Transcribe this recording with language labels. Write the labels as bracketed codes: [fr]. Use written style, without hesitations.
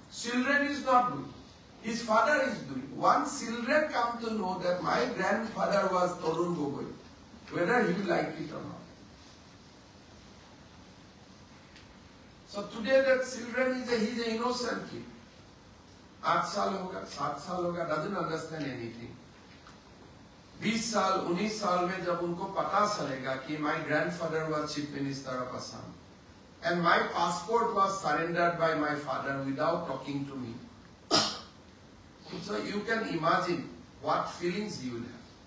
[en] Children is not doing. His father is doing. Once children come to know that my grandfather was Tarun Gogoi, whether he like it or not. So today that children he's an innocent kid. [hi] 8 साल होगा, 7 साल होगा, [en] doesn't understand anything. [hi] 20 साल, 19 साल में जब उनको पता चलेगा कि [en] my grandfather was chief minister of Assam and my passport was surrendered by my father without talking to me. So you can imagine what feelings you will have.